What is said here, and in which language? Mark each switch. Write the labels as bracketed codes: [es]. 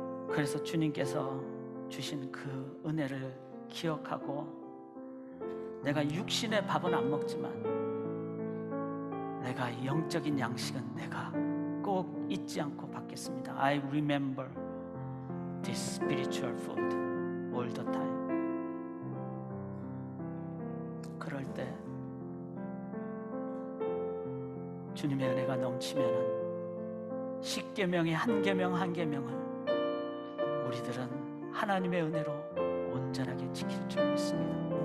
[ko] 그래서 주님께서 주신 그 은혜를 기억하고, 내가 육신의 밥은 안 먹지만 내가 영적인 양식은 내가 꼭 잊지 않고 받겠습니다. [en] I remember this spiritual food all the time. [ko] 그럴 때 주님의 은혜가 넘치면은 10계명의 한 계명 한 계명을 우리들은 하나님의 은혜로 온전하게 지킬 줄 믿습니다.